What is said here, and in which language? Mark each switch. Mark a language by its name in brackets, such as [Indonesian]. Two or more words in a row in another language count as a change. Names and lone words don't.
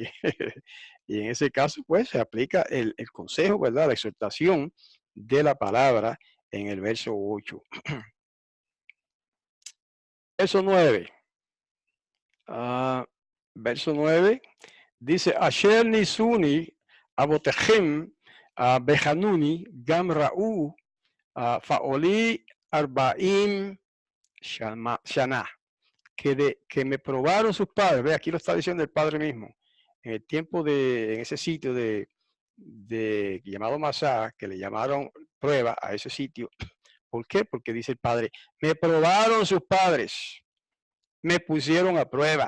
[Spanish] Y en ese caso, pues, se aplica el consejo, ¿verdad? La exhortación de la palabra en el verso 8. Verso 9. Verso 9. Dice, [Hebrew] אשר נסוני אבותיכם בחנוני גם ראו פעלי ארבעים שנה. [Spanish] Que me probaron sus padres. Ve, aquí lo está diciendo el padre mismo. En el tiempo en ese sitio de llamado Masá, que le llamaron prueba a ese sitio, ¿Por qué? Porque dice el Padre, me probaron sus padres, me pusieron a prueba.